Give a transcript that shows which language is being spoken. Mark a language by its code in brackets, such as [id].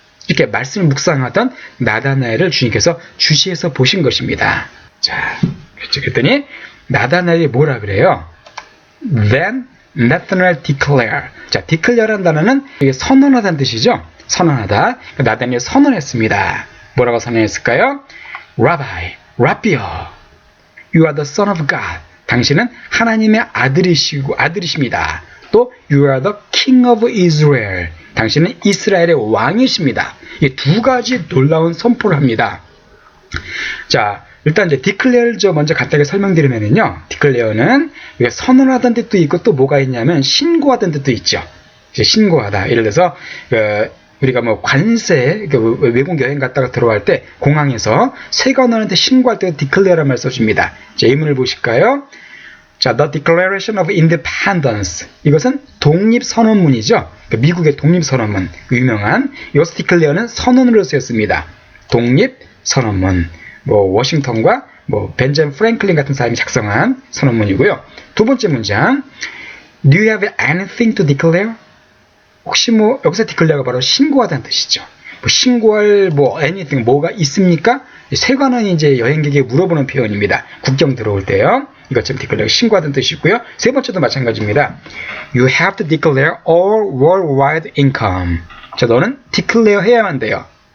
[ko] 이렇게 말씀을 묵상하던 나다나엘을 주님께서 주시해서 보신 것입니다. 자, 그랬더니 나다나엘이 뭐라 그래요? [en] Then Nathanael declared. [ko] 자, declare란 단어는 이게 선언하다는 뜻이죠. 선언하다. 나다나엘이 선언했습니다. 뭐라고 선언했을까요? [en] Rabbi, Rabbi요, you are the son of God. [ko] 당신은 하나님의 아들이십니다. [en] 또 you are the king of Israel. [ko] 당신은 이스라엘의 왕이십니다. 이 두 가지 놀라운 선포를 합니다. 자, 일단 이제 declare 먼저 간단하게 설명드리면요. declare는 선언하다는 뜻도 있고 또 뭐가 있냐면 신고하다는 뜻도 있죠. 이제 신고하다. 예를 들어서 우리가 뭐 관세, 외국 여행 갔다가 들어갈 때 공항에서 세관원한테 신고할 때 declare란 말 써줍니다. 자, 예문을 보실까요? [en] 자, The Declaration of Independence. [ko] 이것은 독립선언문이죠. 그러니까 미국의 독립선언문, 유명한. 이것을 declare는 선언으로 쓰였습니다. 독립선언문. 뭐 워싱턴과 뭐 벤자민 프랭클린 같은 사람이 작성한 선언문이고요. 두 번째 문장. [en] Do you have anything to declare? [ko] 혹시 뭐 여기서 declare가 바로 신고하다는 뜻이죠. 뭐 신고할 뭐 anything 뭐가 있습니까? 세관원이 이제 여행객에게 물어보는 표현입니다. 국경 들어올 때요. 이것처럼 declare 신고하다는 뜻이고요. 세 번째도 마찬가지입니다. [en] You have to declare all worldwide income. [ko] 자, 너는 declare 해야만 돼요.